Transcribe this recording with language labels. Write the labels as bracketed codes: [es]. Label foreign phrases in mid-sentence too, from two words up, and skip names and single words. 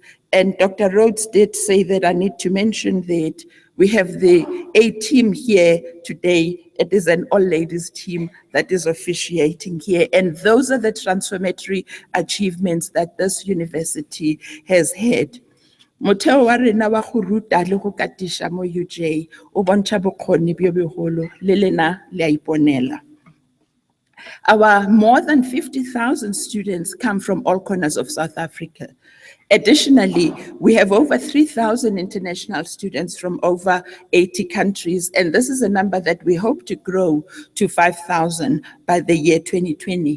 [en] And Dr. Rhodes did say that I need to mention that we have the A team here today. It is an all-ladies team that is officiating here. And those are the transformatory achievements that this university has had. [nso] Motheo wa rena wa go ruta le go katisha mo UJ o bontsha bokgoni bjo bogolo le lena le a iponela. [en] Our more than 50,000 students come from all corners of South Africa. Additionally, we have over 3,000 international students from over 80 countries, and this is a number that we hope to grow to 5,000 by the year 2020.